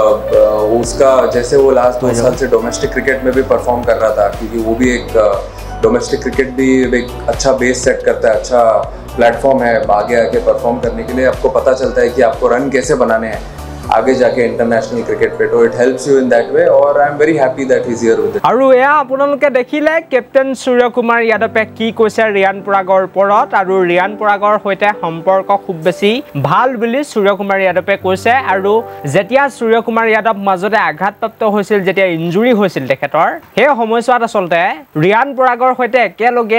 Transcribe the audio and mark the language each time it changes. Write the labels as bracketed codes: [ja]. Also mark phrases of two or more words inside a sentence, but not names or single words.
[hi] उसका जैसे वो लास्ट 2 साल से [en] domestic cricket [hi] में भी परफॉर्म कर रहा था क्योंकि वो भी एक [en] domestic cricket [hi] भी एक अच्छा बेस सेट करता है अच्छा प्लेटफॉर्म है आगे आके परफॉर्म करने के लिए आपको पता चलता है कि आपको रन कैसे बनाने हैं आगे जाके [en] international cricket [hi] पे तो [en] it helps you in that way [hi] और [en] I am very happy that he is here with [as] আৰু এয়া আপোনালোকে দেখিলে কেপ্টেইন সূৰ্যকুমাৰ যাদৱে কি কৈছে ৰিয়ান পৰাগৰ ওপৰত আৰু ৰিয়ান পৰাগৰ সৈতে সম্পৰ্ক খুব বেছি ভাল বুলি সূৰ্যকুমাৰ যাদৱে কৈছে আৰু যেতিয়া সূৰ্যকুমাৰ যাদৱ মাজতে আঘাতপ্ৰাপ্ত হৈছিল যেতিয়া ইনজুৰি হৈছিল তেখেতৰ সেই সময়ছোৱাত আসলতে ৰিয়ান পৰাগৰ সৈতে একেলগে